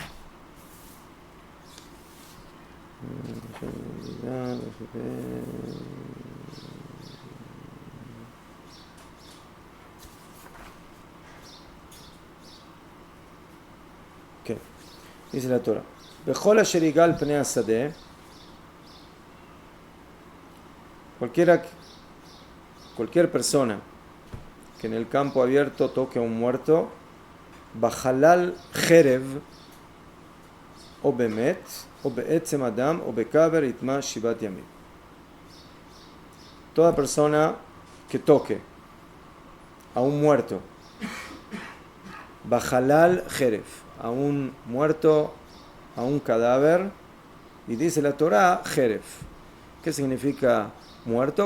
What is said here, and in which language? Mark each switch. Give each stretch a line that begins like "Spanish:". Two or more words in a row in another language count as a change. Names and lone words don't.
Hebrew: כן,
Spanish: dice la Torah,
Hebrew: בכל אשר יגאל פני השדה,
Spanish: cualquier persona que en el campo abierto toque a un muerto,
Hebrew: בחלל חרב, או במת, או בעצם אדם, או בקבר יטמא שבעת ימים.
Spanish: Toda persona que toque a un muerto,
Hebrew: בחלל חרב,
Spanish: a un muerto, a un cadáver, y dice la Torah, Jerev. ¿Qué significa muerto?